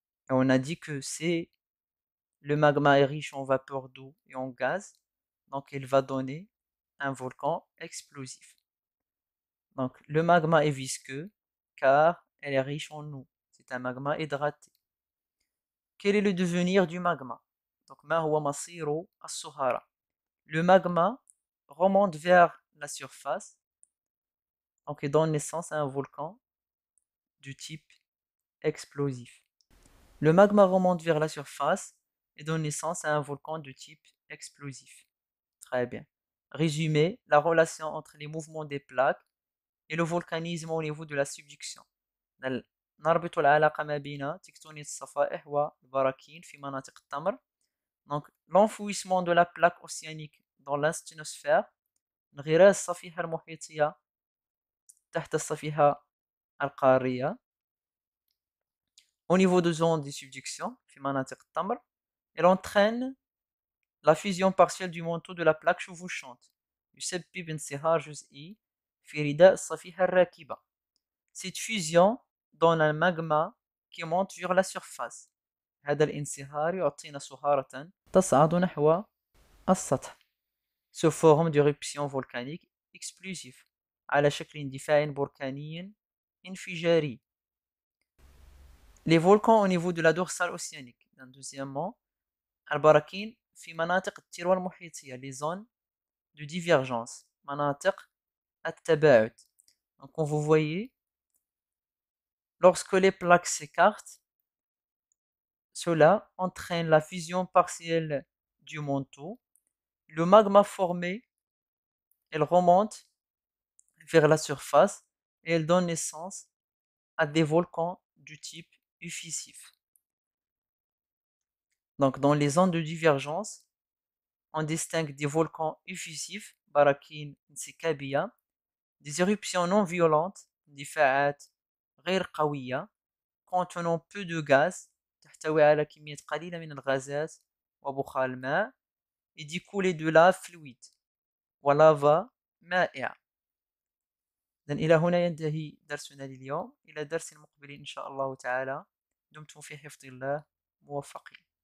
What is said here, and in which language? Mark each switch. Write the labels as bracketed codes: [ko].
[fr] Et on a dit que c'est le magma est riche en vapeur d'eau et en gaz, donc il va donner un volcan explosif. Donc le magma est visqueux car elle est riche en eau. C'est un magma hydraté. Quel est le devenir du magma? [ar] Donc ما هو مصير الصهارة? [fr] Le magma remonte vers la surface, donc il donne naissance à un volcan du type explosif. Le magma remonte vers la surface et donne naissance à un volcan de type explosif. Très bien. Résumé, la relation entre les mouvements des plaques et le volcanisme au niveau de la subduction. [ar] نربط العلاقة ما بين تكتونية الصفائح والبراكين في مناطق التمر. [fr] Donc, l'enfouissement de la plaque océanique dans l'insténosphère, [ar] انغراز الصفيحة المحيطية تحت الصفيحة القارية [fr] au niveau de zones de subduction [ar] في مناطق التمر, [fr] elle entraîne la fusion partielle du manteau de la plaque chevauchante. [ar] يسبب انصهار جزئي في رداء الصفيحة الراكبة. [fr] Cette fusion donne un magma qui monte vers la surface. [ar] هذا الانصهار يعطينا صهارة تصعد نحو السطح. [fr] Se forme d'éruption volcanique explosive [ar] على شكل اندفاع بركاني انفجاري. [fr] Les volcans au niveau de la dorsale océanique. [ar] Deuxièmement, البراكين في مناطق التروة المحيطية, [fr] les zones de divergence. [ar] مناطق التباعد. [fr] Donc, comme vous voyez, lorsque les plaques s'écartent, cela entraîne la fusion partielle du manteau. Le magma formé, elle remonte vers la surface et elle donne naissance à des volcans du type effusif. Donc, dans les zones de divergence, on distingue des volcans effusifs, [ar] براكين انسكابية, [fr] des éruptions non violentes, [ar] اندفاعات غير قوية, [fr] contenant peu de gaz, [ar] تحتوي على كمية قليلة من الغازات وبخار الماء, [fr] et des coulées de lave fluide [ar] ولافا مائعة. إذن إلى هنا ينتهي درسنا لليوم، إلى درس مقبل إن شاء الله تعالى. دمتم في حفظ الله، موفقين.